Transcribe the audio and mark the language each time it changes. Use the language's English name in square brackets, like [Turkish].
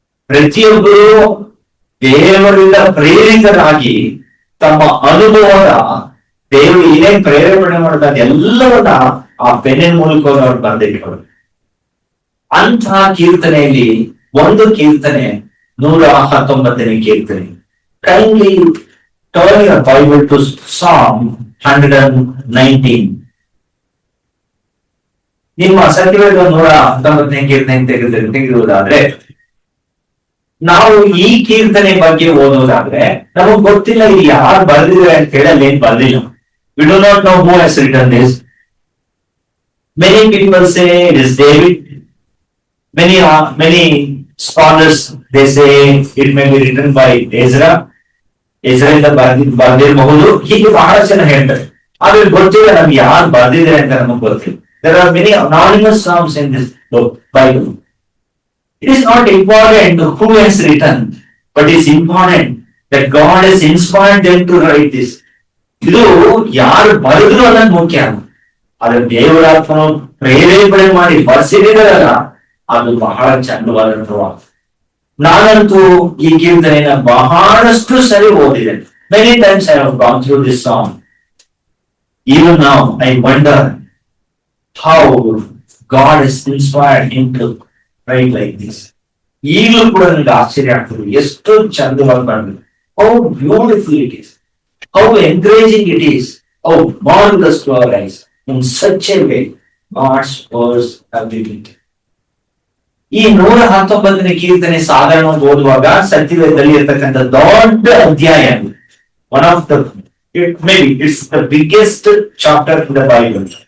[Kannada] ಪ್ರತಿಯೊಬ್ಬರು ದೇವರಿಂದ ಪ್ರೇರಿತರಾಗಿ ತಮ್ಮ ಅನುಭವದ ದೇವರು ಏನೇನ್ ಪ್ರೇರಣೆ ಮಾಡಿದಾಗ ಎಲ್ಲವನ್ನ ಆ ಪೆನ್ನಿನ ಮೂಲಕ ಅವರು ಬರೆದಿಟ್ಟರು. ಅಂಥ ಕೀರ್ತನೆಯಲ್ಲಿ ಒಂದು ಕೀರ್ತನೆ 119ನೇ ಕೀರ್ತನೆ. [English] Kindly turn your Bible to Psalm 119. [Kannada] ನಿಮ್ಮ ಸತ್ಯವೇದ 119ನೇ ಕೀರ್ತನೆ ತೆಗೆದುವುದಾದ್ರೆ, ನಾವು ಈ ಕೀರ್ತನೆ ಬಗ್ಗೆ ಓದೋದಾದ್ರೆ ನಮಗ್ ಗೊತ್ತಿಲ್ಲ ಇದು ಯಾರು ಬರೆದಿದ್ದಾರೆ ಅಂತ ಹೇಳಿ ಅಲ್ಲಿ ಏನ್ ಬರ್ದಿಲ್ಲ. [English] We do not know who has written this. Many people say it is David. Many scholars they say it may be written by Ezra. [Kannada] Ezra ಬರ್ದಿರಬಹುದು. ಹೀಗೆ ಬಹಳ ಜನ ಹೇಳ್ತಾರೆ. ಆದ್ರೆ ಗೊತ್ತಿಲ್ಲ ನಮ್ಗೆ ಯಾರು ಬರ್ದಿದ್ದಾರೆ ಅಂತ ನಮಗ್ ಗೊತ್ತಿಲ್ಲ. [English] There are many anonymous psalms in this book, Bible. It is not important who has written, but it is important that God has inspired them to write this. [Kannada] ಇದು ಯಾರು ಬರೆದ್ರು ಅನ್ನೋದು ಮುಖ್ಯ. ಅದ್ರ ದೇವರಾತ್ಮನು ಪ್ರೇರೇಪಣೆ ಮಾಡಿ ಬರ್ಸಿದಾರಲ್ಲ, ಅದು ಬಹಳ ಚಂದವಾದಂತಹ. ನಾನಂತೂ ಈ ಕೀರ್ತನೆಯನ್ನ ಬಹಳಷ್ಟು ಸರಿ ಓದಿದೆ. [English] Many times I have gone through this song. Even now I wonder how God has inspired him to write like this. [Kannada] ಈಗಲೂ ಕೂಡ ನನಗೆ ಆಶ್ಚರ್ಯ ಆಗ್ತದೆ, ಎಷ್ಟು ಚಂದವಾಗಿ ಬಂದಿದೆ. [English] How beautiful it is, how encouraging it is, how marvellous to our eyes in such a way God's words have been written. [Kannada] ಈ 119ನೇ ಕೀರ್ತನೆ ಸಾಧಾರಣವಾಗಿ ಓದುವಾಗ ಸತ್ಯವೇದದಲ್ಲಿ ಇರ್ತಕ್ಕಂಥ ದೊಡ್ಡ ಅಧ್ಯಾಯ, [English] One of the maybe it's the biggest chapter in the Bible.